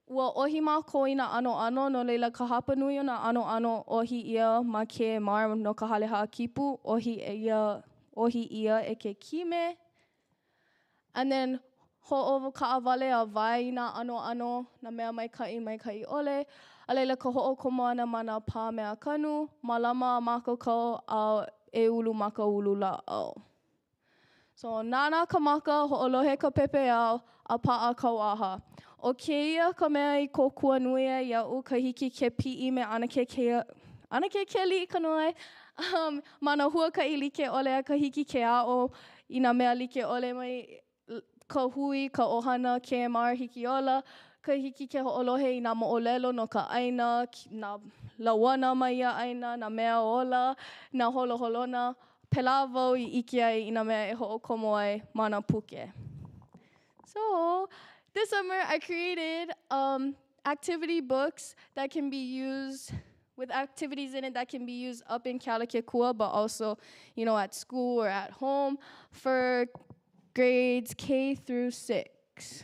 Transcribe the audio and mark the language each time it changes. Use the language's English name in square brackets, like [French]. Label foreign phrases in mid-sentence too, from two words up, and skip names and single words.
[Hawaiian] Ua ohi mākou i nā ano no leila ka hapanui o nā ano ohi ia ma ke mar no ka hale hākipu, ohi ia e ke kime. [English] And then [Hawaiian] ho'o ka'awale a wai i nā ano na mea mai kai ole. A leila ka ho'okomo ana ma nā pā mea kanu, malama a mākaukau a e ulu maka ulu la'au. So nāna ka maka ho'olohe ka pepe au a pa'a kauaha. O keia ka mea I kōkua nui ai ia'u ka hiki ke pi'i me ana ke li'i ka noi. Mana hua ka I like ole a ka hiki ke a'o I nā mea like ole mai ka hui, ka ohana, KMR, hiki ola. Ka hiki ke ho'olohe I nā mo'olelo no ka ʻaina, nā lauana mai ia ʻaina, nā mea ola, nā holoholona. Pela wau I ʻike ai I nā mea e ho'okomo ai ma nā puke. [English] So this summer I created activity books that can be used with activities in it that can be used up in Kealakekua, but also, at school or at home for grades K through 6.